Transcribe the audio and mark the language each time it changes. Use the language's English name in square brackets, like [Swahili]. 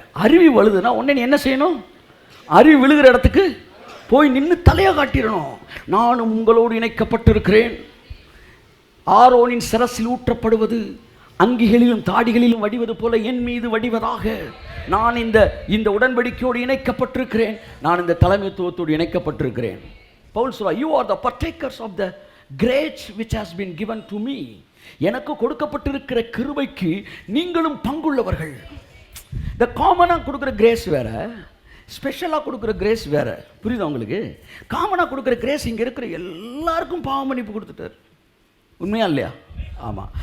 [Tamil] அருவி வழுதுன்னா உடனே நீ என்ன செய்யணும்? அருவி விழுகிற இடத்துக்கு போய் நின்று தலையை காட்டிடணும். நானும் உங்களோடு இணைக்கப்பட்டிருக்கிறேன். ஆரோனின் சிரசில் ஊற்றப்படுவது அங்கிகளிலும் தாடிகளிலும் வடிவது போல என் மீது வடிவதாக நான் இந்த உடன்படிக்கையோடு இணைக்கப்பட்டிருக்கிறேன். நான் இந்த தலைமைத்துவத்தோடு இணைக்கப்பட்டிருக்கிறேன். பவுல் சொல்றார், [English] you are the partakers of the grace which has been given to me. [Tamil] எனக்கு கொடுக்கப்பட்டிருக்கிற கிருபைக்கு நீங்களும் பங்குள்ளவர்கள். இந்த காமனாக கொடுக்குற கிரேஸ் வேற, ஸ்பெஷலாக கொடுக்குற கிரேஸ் வேற. புரியுதா உங்களுக்கு? காமனாக கொடுக்குற கிரேஸ் இங்கே இருக்கிற எல்லாருக்கும் பாவ மன்னிப்பு கொடுத்துட்டார். உண்மையா இல்லையா? ஆமாம்.